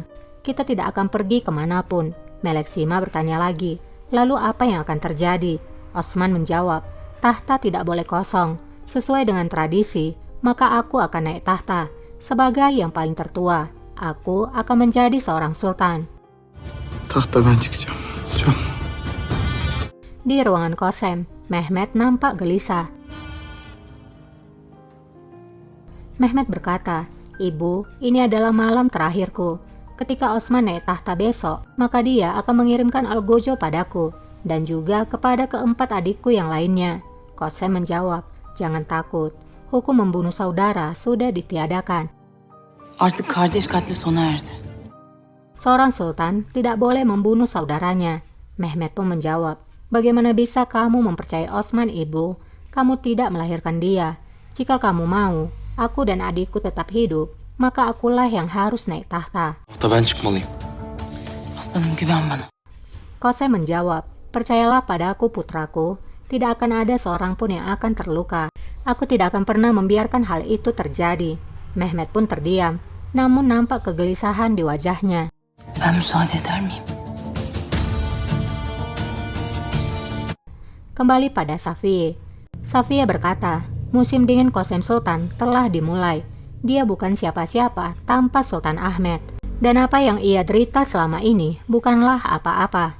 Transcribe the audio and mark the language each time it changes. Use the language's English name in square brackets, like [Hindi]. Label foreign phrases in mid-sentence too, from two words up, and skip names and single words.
[Indonesian] Kita tidak akan pergi kemanapun. Melek Sima bertanya lagi, lalu apa yang akan terjadi? Osman menjawab, tahta tidak boleh kosong. Sesuai dengan tradisi, maka aku akan naik tahta. Sebagai yang paling tertua, aku akan menjadi seorang sultan. [Turkish] Tahta ben çıkacağım. Hocam. [Indonesian] Di ruangan Qasem, Mehmet nampak gelisah. Mehmet berkata, Ibu, ini adalah malam terakhirku. Ketika Osman naik tahta besok, maka dia akan mengirimkan algojo padaku dan juga kepada keempat adikku yang lainnya. Qasem menjawab, jangan takut. Hukum membunuh saudara sudah ditiadakan. [Turkish] Artık kardeş katli sona erdi. [Indonesian] Seorang sultan tidak boleh membunuh saudaranya. Mehmet pun menjawab, bagaimana bisa kamu mempercayai Osman, Ibu? Kamu tidak melahirkan dia. Jika kamu mau, aku dan adikku tetap hidup, maka akulah yang harus naik tahta. [Turkish] Tahta ben çıkmalıyım. Aslanım güven bana. [Indonesian] Qasem menjawab, percayalah padaku putraku, tidak akan ada seorang pun yang akan terluka. Aku tidak akan pernah membiarkan hal itu terjadi. Mehmet pun terdiam, namun nampak kegelisahan di wajahnya. [Turkish] Ben müsaade eder miyim? [Indonesian] Kembali pada Safiye. Safiye berkata, musim dingin Qasem Sultan telah dimulai. Dia bukan siapa-siapa tanpa Sultan Ahmed. Dan apa yang ia derita selama ini bukanlah apa-apa.